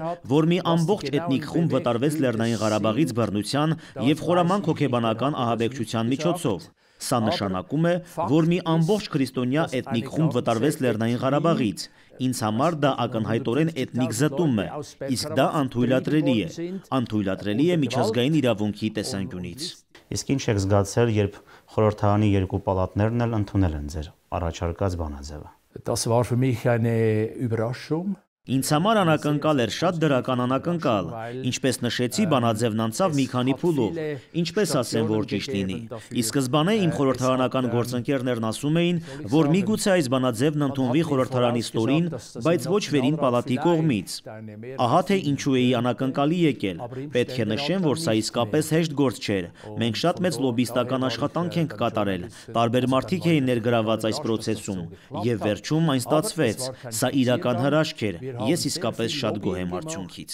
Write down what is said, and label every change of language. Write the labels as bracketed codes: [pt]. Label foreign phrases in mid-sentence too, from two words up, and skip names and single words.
[hy] որ մի ամբողջ էթնիկ խումբ վտարվեց Լեռնային Ղարաբաղից բռնության եւ խորամանկ հոգեբանական ահաբեկչության միջոցով։ Սա նշանակում է, որ մի ամբողջ քրիստոնյա էթնիկ խումբ վտարվեց Լեռնային Ղարաբաղից։ Ինձ համար դա ակնհայտորեն էթնիկ զտում է, իսկ դա անթույլատրելի է։ Անթույլատրելի է միջազգային իրավունքի տեսանկյունից։ Իսկ ինչ եք զգացել, երբ խորհրդարանի երկու պալատներն էլ ընդունել են ձեր առաջարկած բանաձևը։ [de] Das war für mich eine Überraschung. [hy] Ինձ համար անակնկալ էր, շատ դրական անակնկալ, ինչպես նշեցի, բանաձևն անցավ մի քանի փուլով, ինչպես ասեմ, որ ճիշտ լինի։ Ի սկզբանե իմ խորհրդարանական գործընկերներն ասում էին, որ միգուցե այս բանաձևն ընդունվի խորհրդարանի ստորին, բայց ոչ վերին պալատի կողմից։ Ահա թե ինչու էի անակնկալի եկել։ Պետք է նշեմ, որ սա իսկապես հեշտ գործ չէր։ Մենք շատ մեծ լոբիստական աշխատանք ենք կատարել, տարբեր մարդիկ էին ներգրաված այս պրոցեսում, եւ վերջում այն ստացվեց։ Սա իրական հրաշք էր։ Ես իսկապես շատ գոհ եմ արդյունքից։